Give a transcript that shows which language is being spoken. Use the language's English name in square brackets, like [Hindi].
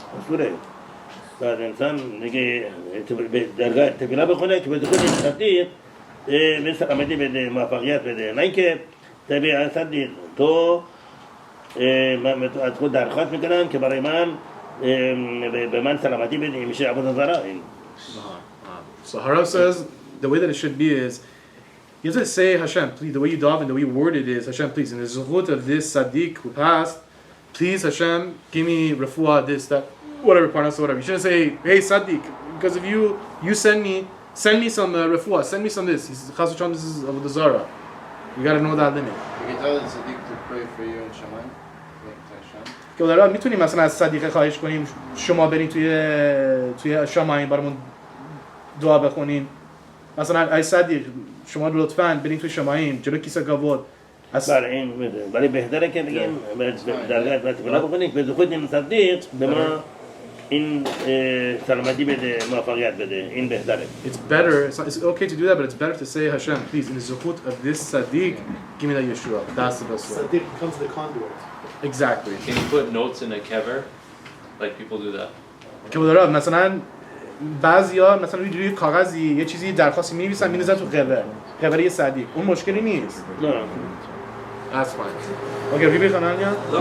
[Persian] اصوله بعد انسان دیگه به درگاه تفیلا بخونه که بده خود این صدیق به سلامتی بده، موفقیت بده، نه اینکه طبیعی صدیق تو از خود درخواست میکنم که برای من به من سلامتی بده، میشه عبادت زاره. [English] So Harav says the way that it should be is, you have to say Hashem, please, the way you daven, the way you word it is, Hashem, please, in the zuhut of this Sadiq who passed, please Hashem, give me refuah, this, that, whatever, parnas, whatever. You shouldn't say, hey Sadiq, because if you send me some refuah, send me some this. He says, Chas v'shalom, this is Avodah Zarah. You got to know that limit. You can tell the Sadiq to pray for you in Shemayim. [Persian] که داره میتونیم مثلا از صدیقه خواهش کنیم شما برین توی شماییم برامون دعا بخونین، مثلا ای صدیق شما لطفاً برین توی شماییم جلو کیسه گاوود برای این ولی بهتره که بگیم درگاه تفیلا بخونیم به خود این صدیق به ما این سلامتی بده، موفقیت بده، این بهتره. [English] It's better, it's okay to do that, but it's better to say Hashem, please, in the zuhut of this Sadiq, give me that Yeshua. That's the best way. Sadiq becomes the conduit. Exactly. Can you put notes in a kever? Like people do that. [Persian] که داره مثلا بعضیا مثلا روی کاغذی یه چیزی درخواستی می‌نویسن می‌نویسن تو قبر یه صدیق، اون مشکلی نیست. نه. [English] That's fine. Okay, [Persian] بخونن یا